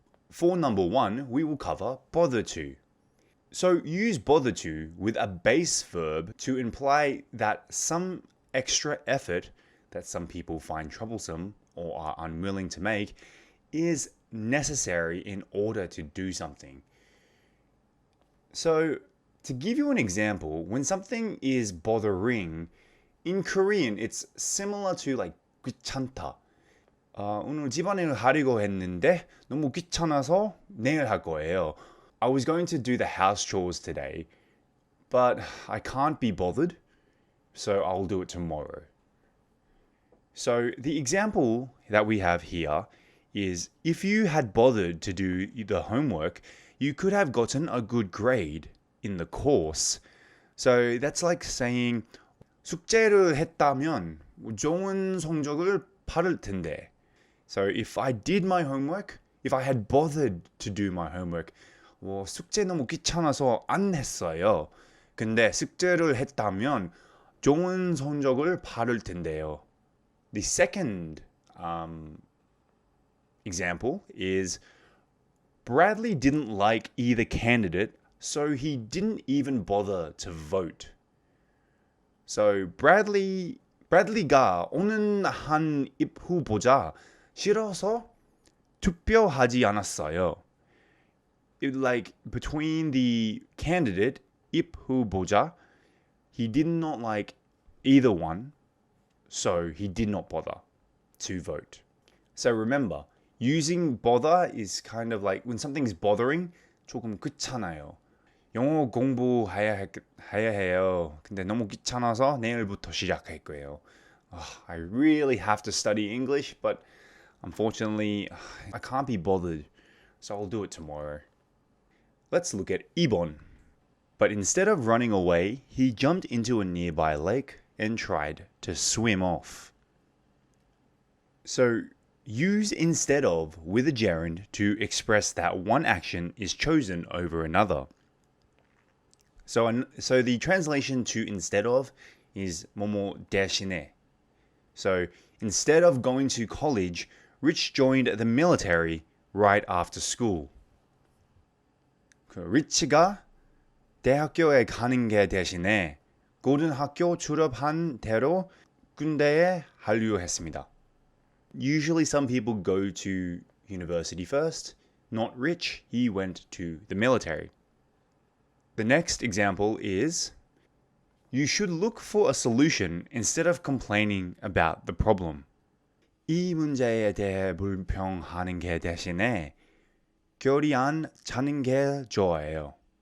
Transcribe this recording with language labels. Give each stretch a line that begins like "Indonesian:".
English: For number 1, we will cover bother to. So use bother to with a base verb to imply that some extra effort that some people find troublesome or are unwilling to make is necessary in order to do something. So to give you an example, when something is bothering, in Korean it's similar to like 귀찮다.
Korean: 오늘 집안일을 하려고 했는데 너무 귀찮아서 내일 할 거예요.
English: I was going to do the house chores today, but I can't be bothered, so I'll do it tomorrow. So the example that we have here is if you had bothered to do the homework, you could have gotten a good grade in the course. So that's like saying
Korean: 숙제를 했다면 좋은 성적을 받을 텐데.
English: So if I did my homework, if I had bothered to do my homework,
Korean: 숙제 너무 귀찮아서 안 했어요. 근데 숙제를 했다면 좋은 성적을 받을 텐데요.
English: The second example is Bradley didn't like either candidate, so he didn't even bother to vote.
Korean: So Bradley가 오는 한 후보자 싫어서 투표하지 않았어요.
English: Like between the candidate, 후보자, he did not like either one, so he did not bother to vote. So remember, using bother is kind of like when something's bothering,
Korean: 조금 귀찮아요. 영어 공부해야 해요. 근데 너무 귀찮아서 내일부터 시작할 거예요.
English: I really have to study English, but unfortunately, I can't be bothered, so I'll do it tomorrow. Let's look at 2번. But instead of running away, he jumped into a nearby lake and tried to swim off. So use instead of with a gerund to express that one action is chosen over another. So the translation to instead of is
Korean: 뭐뭐 대신에.
English: So instead of going to college, Rich joined the military right after school.
Korean: 리치가 대학교에 가는 게 대신에 고등학교 졸업한 대로 군대에 합류했습니다.
English: Usually some people go to university first. Not Rich, he went to the military. The next example is you should look for a solution instead of complaining about the problem.
Korean: 이 문제에 대해 불평하는 게 대신에 결의안 찾는 게 좋아요.